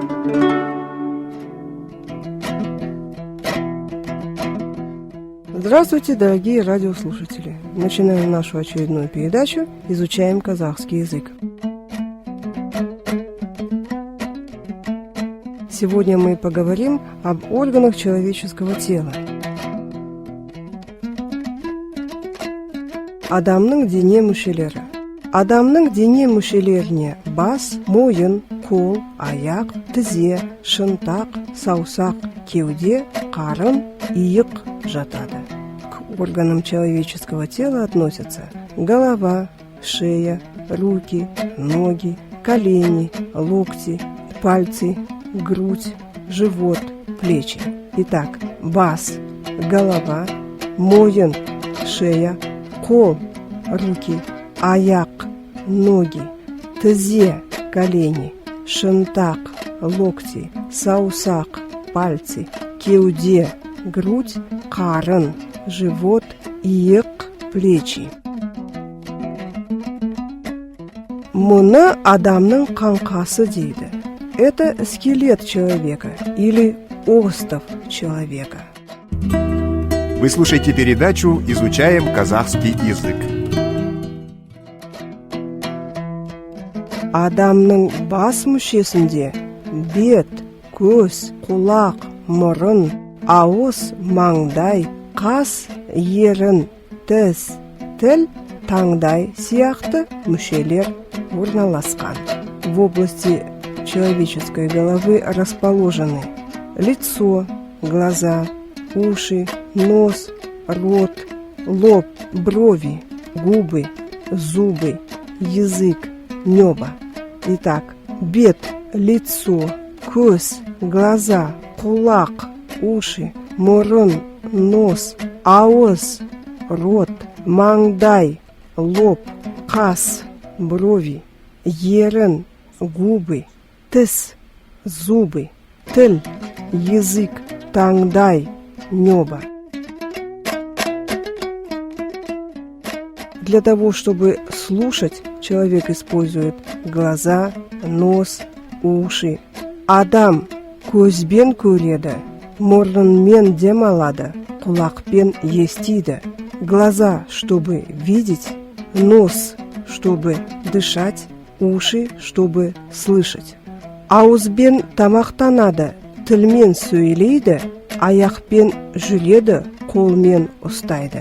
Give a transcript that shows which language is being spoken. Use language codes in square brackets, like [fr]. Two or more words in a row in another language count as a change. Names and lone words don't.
[ru] Здравствуйте, дорогие радиослушатели! Начинаем нашу очередную передачу «Изучаем казахский язык». Сегодня мы поговорим об органах человеческого тела. [kk] Адамның дене мүшелері. Адамның дене мүшелеріне бас, мойын, қол, аяқ, тізе, шынтақ, саусақ, кеуде, қарын, иық жатады. [ru] К органам человеческого тела относятся голова, шея, руки, ноги, колени, локти, пальцы, грудь, живот, плечи. Итак, бас, голова, [kk] мойын, шея, қол, руки, аяқ, ноги, тізе, колени, шынтақ, локти, саусақ, пальцы, кеуде, грудь, қарын, живот, иық, плечи. Мұны адамның қаңқасы дейді. [ru] Это скелет человека или остов человека. Вы слушаете передачу «Изучаем казахский язык». [kk] Адамның бас мүшесінде бет, көз, құлақ, мұрын, ауыз, маңдай, қас, ерін, тіс, тіл, таңдай сияқты мүшелер орналасқан. [ru] В области человеческой головы расположены лицо, глаза, уши, нос, рот, лоб, брови, губы, зубы, язык, небо. Итак, бет, лицо, көз, глаза, [kk] құлақ, уши, мұрын, нос, ауыз, рот, маңдай, лоб, қас, брови, ерін, губы, тіс, зубы, тіл, [ru] язык, таңдай, небо. Для того, чтобы слушать, человек использует глаза, нос, уши. [kk] Адам көзбен көреді, мұрнымен дем алады, құлақпен естиді. [ru] Глаза, чтобы видеть, нос, чтобы дышать, уши, чтобы слышать. [kk] Ауызбен тамақтанады, тілмен сөйлейді, аяқпен жүреді, қолмен ұстайды.